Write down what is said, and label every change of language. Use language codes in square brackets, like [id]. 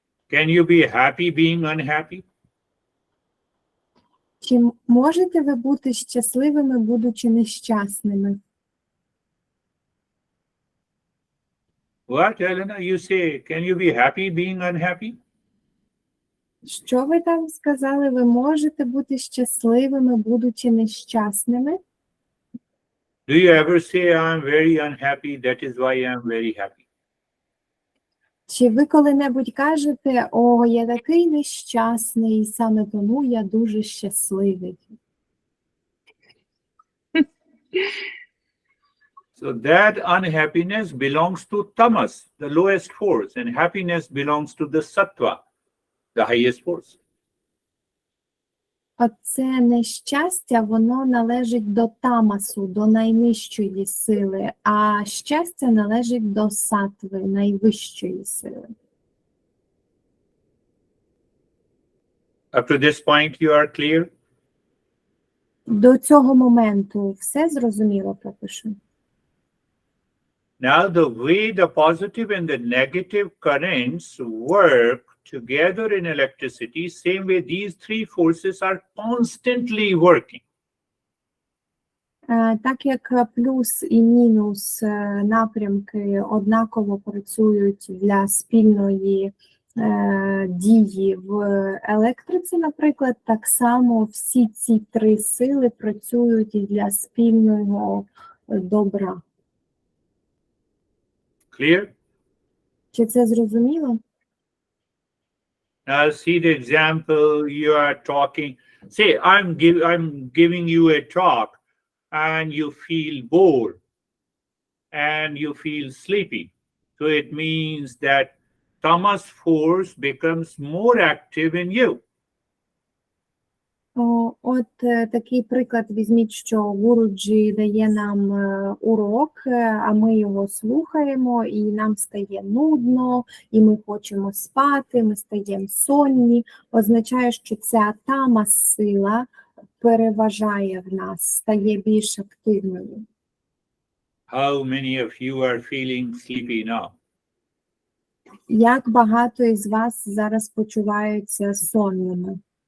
[en] Can you be happy being unhappy? [uk] Чи можете ви бути щасливими, будучи нещасними? [en] What, Elena? You say, can you be happy being unhappy? [uk] Що ви там сказали? Ви можете бути щасливими, будучи нещасними? [en] Do you ever say, I'm very unhappy, that is why I'm very happy? [uk] Чи ви коли-небудь кажете, о, я такий нещасний, і саме тому я дуже щасливий? [en] So that unhappiness belongs to tamas, the lowest force, and happiness belongs to the sattva, the highest force. [uk] Оце нещастя, воно належить до тамасу, до найнижчої сили, а щастя належить до сатви, найвищої сили. [en] Up to this point, you are clear? [uk] До цього моменту все зрозуміло поки що? [en] Now, the way the positive and the negative currents work together in electricity, same way these three forces are constantly working. [uk] Так як плюс і мінус напрямки однаково працюють для спільної дії в електриці, наприклад, так само всі ці три сили працюють і для спільного добра. [en] Clear? [uk] Чи це зрозуміло? [en] Now, see the example you are talking. Say, I'm giving you a talk and you feel bored and you feel sleepy. So it means that tamas force becomes more active in you. [uk] От такий приклад візьміть, що Гуруджі дає нам урок, а ми його слухаємо, і нам стає нудно, і ми хочемо спати, ми стаємо сонні. Означає, що ця тамас-сила переважає в нас, стає більш активною. [en] How many of you are feeling sleepy now? [uk] Як багато із вас зараз почуваються сонними?